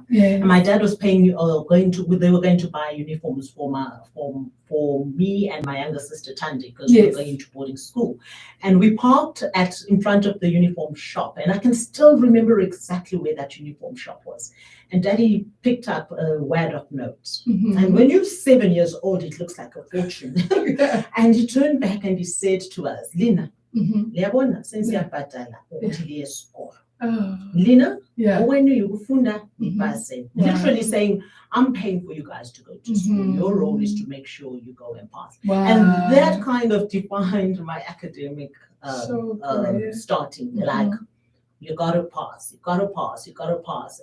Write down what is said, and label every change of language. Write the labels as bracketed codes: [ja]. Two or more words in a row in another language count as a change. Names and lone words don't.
[en] And my dad was they were going to buy uniforms for me and my younger sister Tandi, because we were going to boarding school. And we parked in front of the uniform shop, and I can still remember exactly where that uniform shop was. And Daddy picked up a wad of notes. And when you're 7 years old, it looks like a fortune. And he turned back and he said to us, [nd] Lina, liyabona sensiyabhadala ukuthi liye esikolo. Lina, [en] when you [nd] funda ipase. [en] Literally saying, I'm paying for you guys to go to school. Your role is to make sure you go and pass. And that kind of defined my academic starting. Like, you gotta pass, you gotta pass, you gotta pass.